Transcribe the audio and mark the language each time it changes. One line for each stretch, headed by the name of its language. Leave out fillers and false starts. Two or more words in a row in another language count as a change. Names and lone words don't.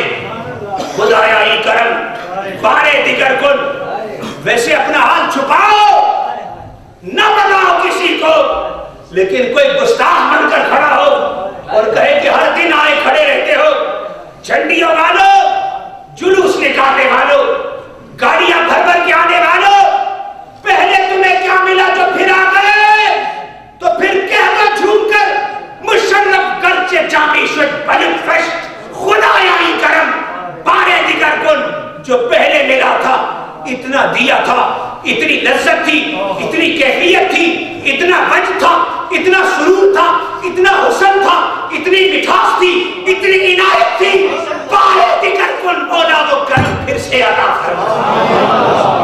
Persian: خدایا ای کرم بارے دیگر کن،
Urdu: ویسے اپنا حال چھپاؤ، نہ بتاؤ کسی کو، لیکن کوئی گستاخ بن کر کھڑا ہو اور کہے کہ ہر دن آئے کھڑے رہتے ہو، جھنڈیوں والوں، جلوس نکالنے والوں، گاڑیاں بھر بھر کے آنے والوں، پہلے تمہیں کیا ملا جو پھر آ گئے؟ تو پھر کہہ دو جھوم کر،
Persian: مشرف گرچہ جامی شد بلد فشت، خدایا ای کرم بارے دیگر کن،
Urdu: جو پہلے ملا تھا اتنا دیا تھا، اتنی لذت تھی، اتنی کیفیت تھی، اتنا وجد تھا، اتنا سرور تھا، اتنا حسن تھا، اتنی مٹھاس تھی، اتنی عنایت تھی،
Persian: بارے دیگر کن
Urdu: مولا وہ کرم پھر سے عطا فرما۔